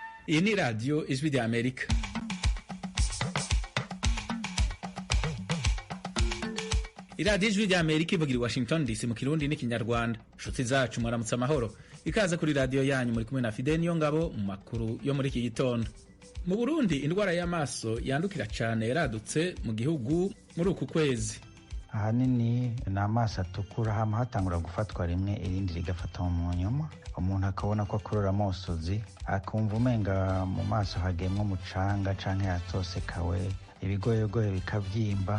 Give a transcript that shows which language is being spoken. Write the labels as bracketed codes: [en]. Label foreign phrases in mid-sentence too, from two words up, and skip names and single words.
[rn] Iyi ni radiyo ijwi ry'Amerika. Iradiyo ijwi ry'Amerika ivugira i Washington DC mu Kirundi n'ikinyarwanda. Nshuti zacu mwaramutse amahoro. Ikaze kuri radiyo yanyu muri kumwe na Fidel Niyongabo mu makuru yo muri iki gitondo. Mu Burundi indwara y'amaso yandukira cyane yaradutse mu gihugu muri uku kwezi. Ahanini ni amaso atukura hama hatangura gufatwa rimwe irindi rigafata mu nyuma, umuntu akabona ko akurura amosozi, akumva umenga mu maso hagemwe umucanga canke yatosekawe, ibigoyegoye bikavyimba.